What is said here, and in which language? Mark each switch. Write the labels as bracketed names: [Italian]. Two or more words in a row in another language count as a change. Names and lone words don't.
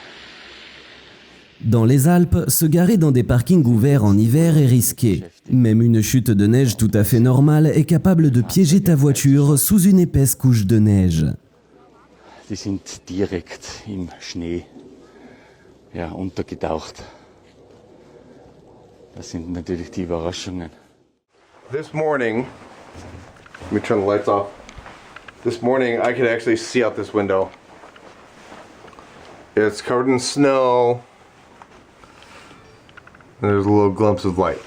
[French] Dans les Alpes, se garer dans des parkings ouverts en hiver est risqué. Même une chute de neige tout à fait normale est capable de piéger ta voiture sous une épaisse couche de neige. [German] Die sind direkt im Schnee untergetaucht. Das sind natürlich die Überraschungen. [English] This morning, let me turn the lights off. This morning I could actually see out this window. It's covered in snow. And there's a little glimpse of light.